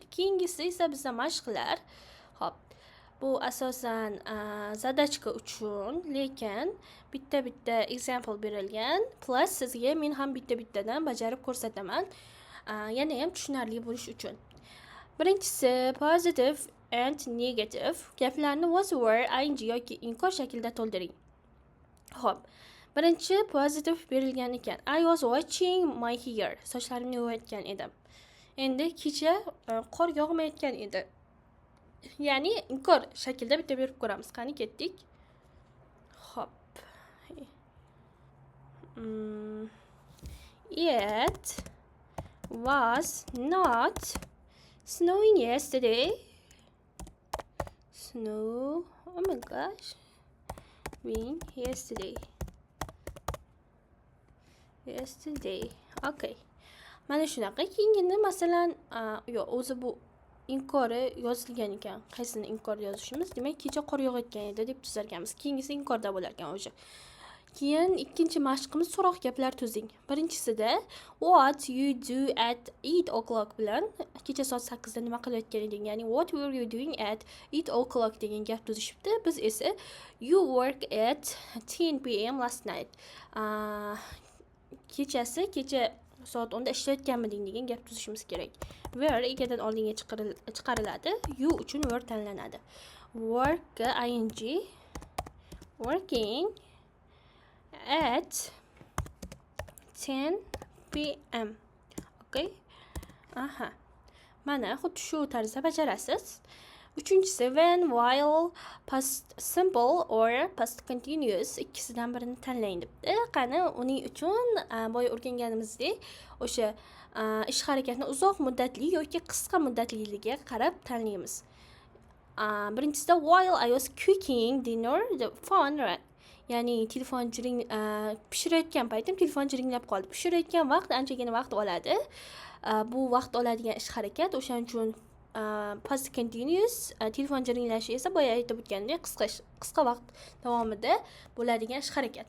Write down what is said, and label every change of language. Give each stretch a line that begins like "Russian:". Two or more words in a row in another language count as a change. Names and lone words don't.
Uzbek: Keyingisi esa bizda mashqlar. Hop. Bu asosan zadachka uchun, lekin bitta example berilgan. Plus sizga men ham bittadan bajarib ko'rsataman. Yana ham tushunarli bo'lish uchun. Birinchisi
English: positive and negative.
Uzbek: Gaplarni
English: was, were, ing
Uzbek: yoki inkor shaklida to'ldiring. Hop. Birinchi positive berilgan ekan.
English: I was watching my hair.
Uzbek: Sochlarimni yuvayotgan edim. Endi kecha qor yog'mayotgan edi. Ya'ni inkor shaklda bitta berib ko'ramiz. Qani ketdik. Hop.
English: It was not snowing yesterday. Snow. Oh my gosh. Rain yesterday. Okay.
Uzbek: Mana shunaqa. Keyingini masalan, o'zi bu inkori yozilgan ekan. Qaysini inkor yozishimiz? Demak, kecha qor yog'ayotgan edi deb tuzarganmiz. Keyingisi inkorda bo'lar ekan o'sha. Keyin ikkinchi mashqimiz so'roq gaplar tuzing. Birinchisida
English: what you do at 8 o'clock
Uzbek: bilan kecha soat 8 da nima qilayotgan eding? Ya'ni
English: what were you doing at 8 o'clock
Uzbek: degan gap tuzishibdi. Biz esa
English: you work at 10 p.m. last night.
Uzbek: Kecha soat 10 da ishlayotganmiding degan gap tuzishimiz kerak. Were egadan oldinga chiqariladi. You uchun were tanlanadi.
English: Work ing working at 10 p.m. Okay?
Uzbek: Mana xuddi shu tarzda bajarasiz. Uchinchisi
English: when, while, past simple or past continuous
Uzbek: ikkisidan birini tanlang debdi. Qani uning uchun boya o'rganganimizdek o'sha ish harakatni uzoq muddatli yoki qisqa muddatligiga qarab tanlaymiz.
English: Birinchisida while I was cooking dinner, the phone rang.
Uzbek: Ya'ni telefon pishirayotgan paytim telefon jiringlab qoldi. Pishirayotgan vaqt anchagina vaqt oladi. Bu vaqt oladigan ish harakat, o'shaning uchun
English: past continuous,
Uzbek: telefon jiringlashi esa boya aytib o'tgandek qisqa vaqt davomida bo'ladigan ish harakat.